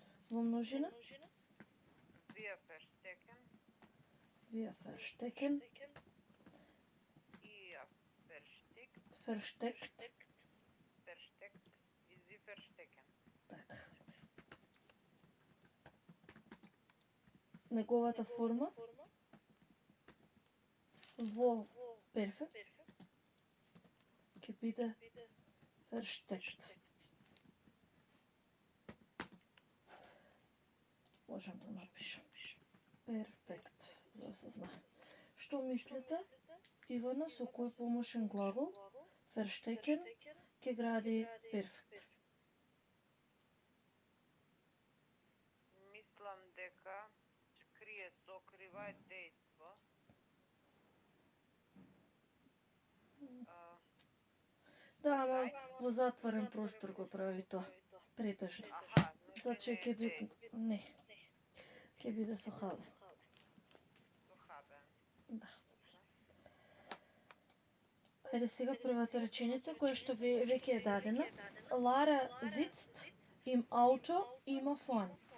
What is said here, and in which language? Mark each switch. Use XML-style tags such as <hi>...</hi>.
<mk>Во множина?</mk> <de>wir verstecken, Wir verstecken, ihr versteckt, versteckt, versteckt, sie verstecken.</de> <mk>така. Неговата форма во перфект ќе биде versteckt. Можам да напишам. Перфект, за да се знае. Што мислите, Ивана, со кој помошен глагол verstecken ќе гради перфект? Мислам дека крие, сокрива е дејство. Да, ама во затворен простор го прави тоа. Претежно. Значи ќе биде не. Ќе биде сохабен. Сохабен. Да. Ајде сега првата реченица која што веќе е дадена.</mk> <de>Lara sitzt im Auto immer vorn.</de>